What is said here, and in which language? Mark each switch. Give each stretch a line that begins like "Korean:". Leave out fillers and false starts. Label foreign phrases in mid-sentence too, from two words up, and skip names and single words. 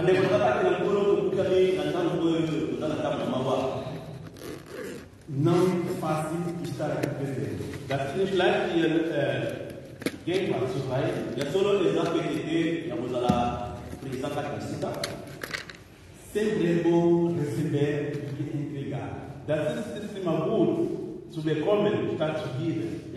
Portuguese: Não é fácil estar aqui presente.
German: Das ist nicht leicht, hier Gegenwart zu sein.
Portuguese: Sempre é bom receber e entregar.
German: Das ist immer gut, zu bekommen, statt zu geben.